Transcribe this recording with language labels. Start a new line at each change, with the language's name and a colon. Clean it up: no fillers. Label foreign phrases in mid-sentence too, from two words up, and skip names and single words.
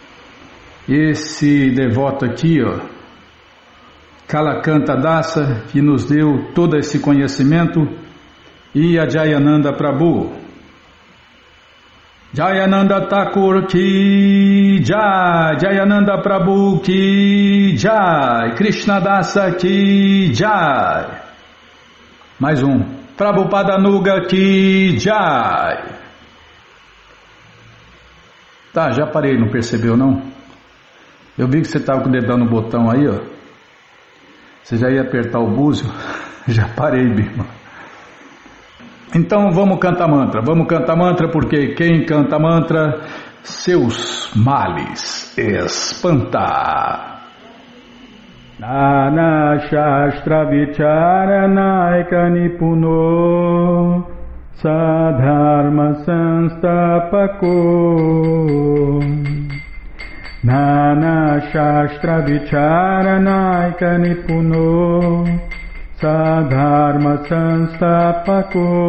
Portuguese: Esse devoto aqui, Kalakanta Dasa, que nos deu todo esse conhecimento, e a Jayananda Prabhu.
Hindi: जयानंद ठाकुर की जय, जयानंद प्रभु की जय, कृष्ण दास की जय.
Portuguese: Mais um.
Hindi: प्रभुपाद नुग की जय.
Portuguese: Tá, já parei, não percebeu não? Eu vi que você estava com o dedão no botão aí, Você já ia apertar o búzio? Já parei, Bima. Então vamos cantar mantra porque quem canta mantra, seus males espanta.
Sanskrit: नाना शास्त्र विचारणैक निपुणौ सद्धर्म संस्थापकौ नाना शास्त्र विचारणैक निपुणौ सद्धर्म संस्थापकौ